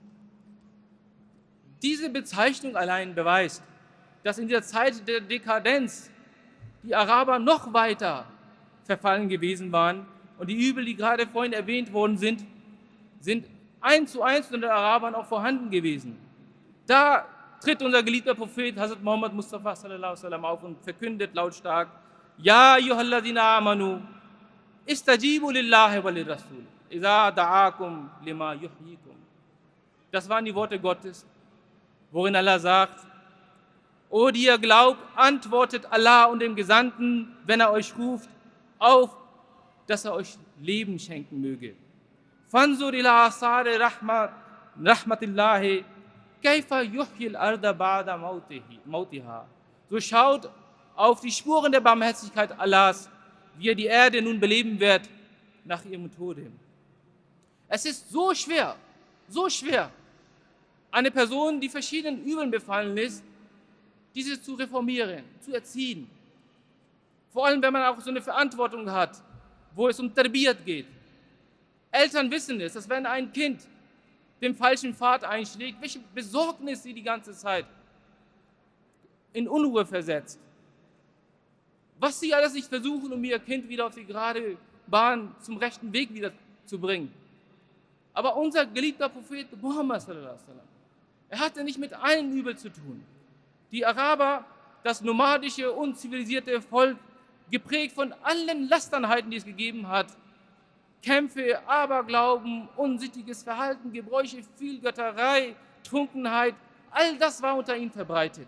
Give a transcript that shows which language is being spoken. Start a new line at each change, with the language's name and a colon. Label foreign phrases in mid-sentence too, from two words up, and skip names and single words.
German: Diese Bezeichnung allein beweist, dass in der Zeit der Dekadenz die Araber noch weiter verfallen gewesen waren und die Übel, die gerade vorhin erwähnt worden sind, sind 1:1 unter den Arabern auch vorhanden gewesen. Da tritt unser geliebter Prophet Hazrat Muhammad Mustafa
Arabic: صلى الله عليه وسلم
German: auf und verkündet lautstark: Ja,
Arabic: أيها الذين آمنوا استجيبوا لله وللرسول إذا دعاكم لما يحييكم.
German: Das waren die Worte Gottes, worin Allah sagt: O die ihr glaubt, antwortet Allah und dem Gesandten, wenn er euch ruft, auf, dass er euch Leben schenken möge.
Arabic: فانظر إلى آثار رحمة الله كيف يحيي الأرض بعد موتها.
German: So schaut auf die Spuren der Barmherzigkeit Allahs, wie er die Erde nun beleben wird nach ihrem Tode. Es ist so schwer, eine Person, die verschiedenen Übeln befallen ist, diese zu reformieren, zu erziehen. Vor allem, wenn man auch so eine Verantwortung hat, wo es um Tarbiyat geht. Eltern wissen es, dass wenn ein Kind den falschen Pfad einschlägt, welche Besorgnis sie die ganze Zeit in Unruhe versetzt. Was sie alles nicht versuchen, um ihr Kind wieder auf die gerade Bahn zum rechten Weg wieder zu bringen. Aber unser geliebter Prophet Muhammad
Arabic: صلى الله عليه وسلم,
German: er hatte nicht mit allen Übel zu tun. Die Araber, das nomadische, unzivilisierte Volk, geprägt von allen Lasternheiten, die es gegeben hat, Kämpfe, Aberglauben, unsittiges Verhalten, Gebräuche, Vielgötterei, Trunkenheit, all das war unter ihnen verbreitet.